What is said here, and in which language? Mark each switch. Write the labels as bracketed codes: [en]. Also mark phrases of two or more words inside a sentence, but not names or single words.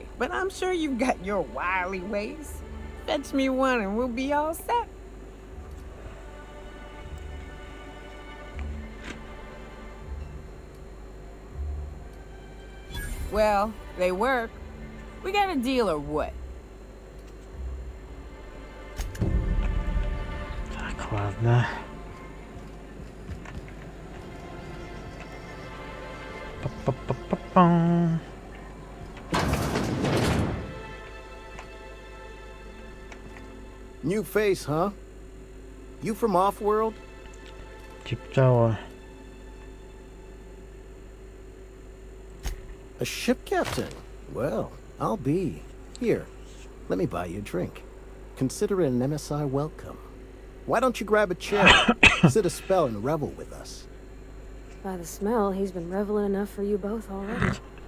[en] But I'm sure you've got your wily ways. Fetch me one and we'll be all set. Well, they work. We got a deal or what? [ru] Так, ладно. Па-па-па-па-пам. [en] New face, huh? You from off-world? [ru] Типа того. [en] A ship captain? Well, I'll be. Here, let me buy you a drink. Consider it an MSI welcome. Why don't you grab a chair, sit a spell and revel with us? By the smell, he's been reveling enough for you both already.